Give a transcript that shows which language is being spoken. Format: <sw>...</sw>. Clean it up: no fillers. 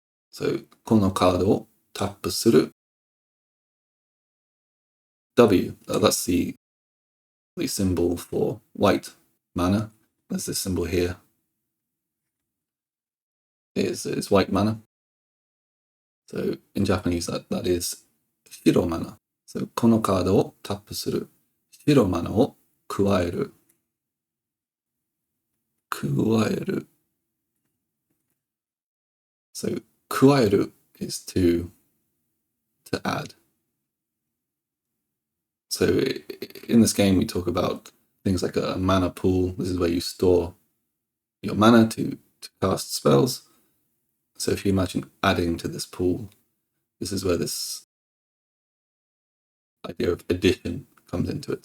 <en>So</en> <ja>このカードをタップする</ja> <en>W, that's the symbol for white mana. There's this symbol here. Is white mana. So in Japanese that is shiro mana.</en> <ja>So このカードをタップする白マナを加える So 加える</ja> <en>is to add. So in this game we talk about things like a mana pool. This is where you store your mana to cast spells. So if you imagine adding to this pool, this is where this idea of addition comes into it.</en>